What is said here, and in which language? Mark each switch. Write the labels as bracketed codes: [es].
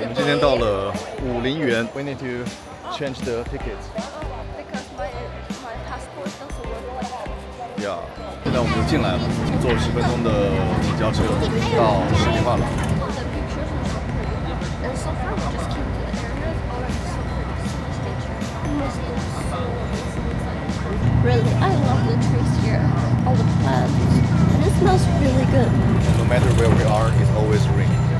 [zh] 天到了50元 [en] ，we need to change the tickets. Because my passport doesn't work. [zh] Yeah， 现在我们就进来了，坐10分钟的公交车到世界画廊。 [en] The pictures are so pretty. And so far we just came to the area. It's already so pretty. So much nature. It must look so amazing inside. Really, I love the trees here. All the plants. And it smells really good. No matter where we are, it's always raining.